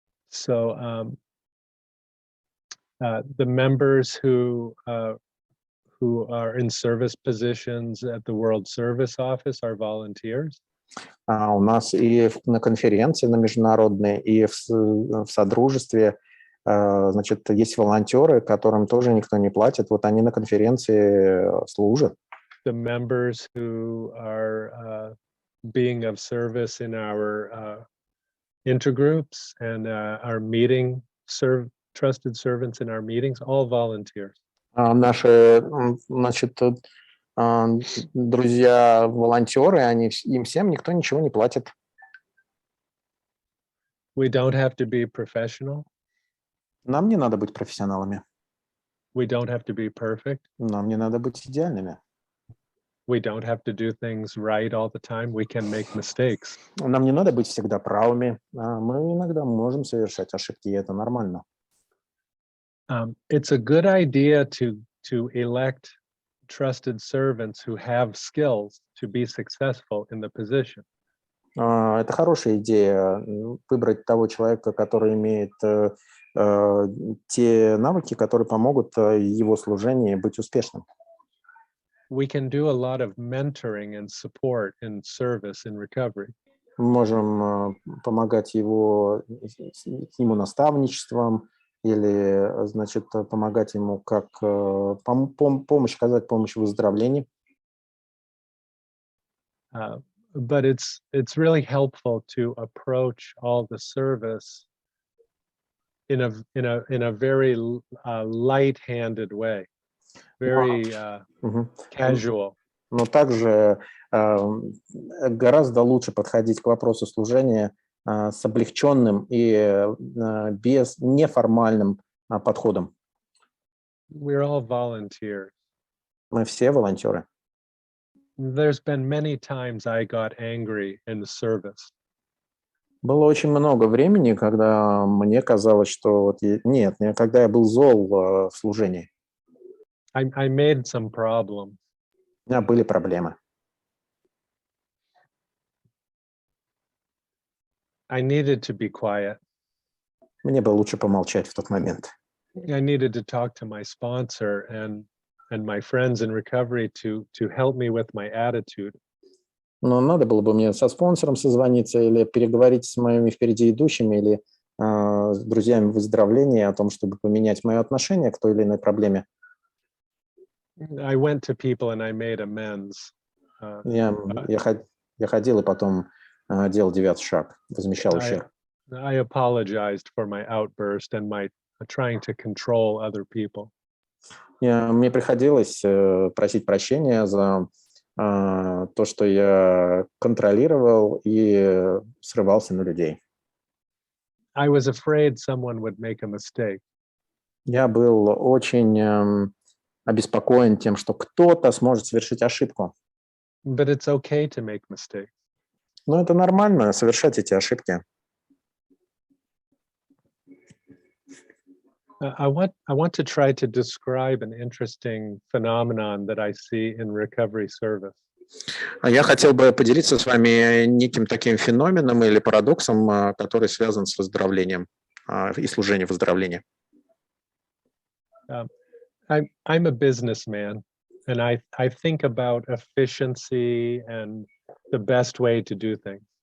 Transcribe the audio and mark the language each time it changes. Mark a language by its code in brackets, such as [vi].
[en] So the members who are in service positions at the World Service Office are volunteers. [ru] У нас и на конференции, на международной, и в содружестве, значит, есть волонтеры, которым тоже никто не платит. Вот они на конференции служат. [en] The members who are being of service in our intergroups and our meeting, trusted servants in our meetings, all volunteers. [ru] Наши, значит, друзья-волонтеры, им всем никто ничего не платит. [en] We don't have to be professional. [ru] Нам не надо быть профессионалами. [en] We don't have to be perfect. [ru] Нам не надо быть идеальными. [en] We don't have to do things right all the time. We can make mistakes. [ru] Нам не надо быть всегда правыми. Мы иногда можем совершать ошибки, и это нормально. [en] It's a good idea to elect trusted servants who have skills to be successful in the position. [ru] Это хорошая идея выбрать того человека, который имеет те навыки, которые помогут его служению быть успешным. [en] We can do a lot of mentoring and support in service in recovery. [ru] Мы можем помогать ему наставничеством или, значит, помогать ему как помощь, оказать помощь в выздоровлении. [en] But it's really helpful to approach all the service in a very light-handed way, very casual. [ru] Но также гораздо лучше подходить к вопросу служения с облегченным и без неформальным подходом. [en] We're all volunteers. [ru] Мы все волонтеры. [en] There's been many times I got angry in the service. [ru] Было очень много времени, когда мне казалось, что нет, когда я был зол в служении. [en] I made some problems. [ru] У меня были проблемы. [en] I needed to be quiet. [ru] Мне было лучше помолчать в тот момент. [en] I needed to talk to my sponsor and my friends in recovery to help me with my attitude. [ru] Но надо было бы мне со спонсором созвониться или переговорить с моими впереди идущими или с друзьями выздоровления о том, чтобы поменять мое отношение к той или иной проблеме. [en] I went to people and I made amends. [ru] Я ходил и потом делал 9-й шаг, возмещал ущерб. [en] I apologized for my outburst and my trying to control other people. [ru] Мне приходилось просить прощения за то, что я контролировал и срывался на людей. [en] I was afraid someone would make a mistake. [ru] Я был очень обеспокоен тем, что кто-то сможет совершить ошибку. [en] But it's okay to make mistakes. [ru] Но это нормально совершать эти ошибки. [en] I want to try to describe an interesting phenomenon that I see in recovery service. [ru] Я хотел бы поделиться с вами неким таким феноменом или парадоксом, который связан с выздоровлением и служением выздоровления. [en] I'm a businessman, and I think about efficiency and the best way to do things.